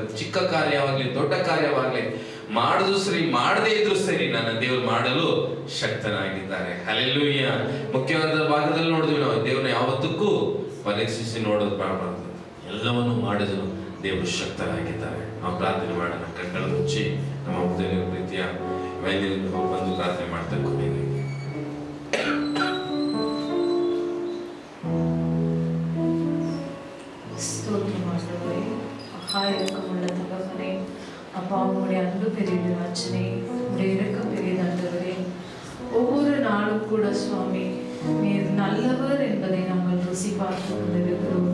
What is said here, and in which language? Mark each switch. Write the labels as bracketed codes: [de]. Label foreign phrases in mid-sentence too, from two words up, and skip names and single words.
[kn] ಚಿಕ್ಕ ಕಾರ್ಯವಾಗ್ಲಿ ದೊಡ್ಡ ಕಾರ್ಯವಾಗ್ಲಿ ಮಾಡಿದ್ರು ಸರಿ, ಮಾಡದೇ ಇದ್ರು ಸರಿ, ನನ್ನ ದೇವರು ಮಾಡಲು ಶಕ್ತನಾಗಿದ್ದಾರೆ. ಹಲ್ಲೆಲೂಯಾ. ಮುಖ್ಯವಾದ ಭಾಗದಲ್ಲಿ ನೋಡಿದ್ವಿ ನಾವು, ದೇವ್ರನ್ನ ಯಾವತ್ತಕ್ಕೂ ಪರೀಕ್ಷಿಸಿ ನೋಡೋದು ಮಾಡಬಾರ್ದು. ಎಲ್ಲವನ್ನು ಮಾಡಿದ್ರು ದೇವರು ಶಕ್ತರಾಗಿದ್ದಾರೆ. ನಾವು ಪ್ರಾರ್ಥನೆ ಮಾಡೋಣ. ಕಣ್ಗಳ ಮುಚ್ಚಿ ನಮ್ಮ ಮುಖ್ಯ ಪ್ರೀತಿಯ ವೈದ್ಯರಿಂದ ಬಂದು ಪ್ರಾರ್ಥನೆ ಮಾಡ್ತಾ ಕೊನೆಗೆ [ta] இறக்கமுள்ள தகப்பனே, அப்பா உங்களுடைய அன்பு பெரியது ராஜனே, உங்களுடைய இறக்கம் பெரியதாண்டவரே. ஒவ்வொரு நாளும் கூட சுவாமி நீர் நல்லவர் என்பதை நாங்கள் ருசி பார்த்து கொண்டிருக்கிறோம்.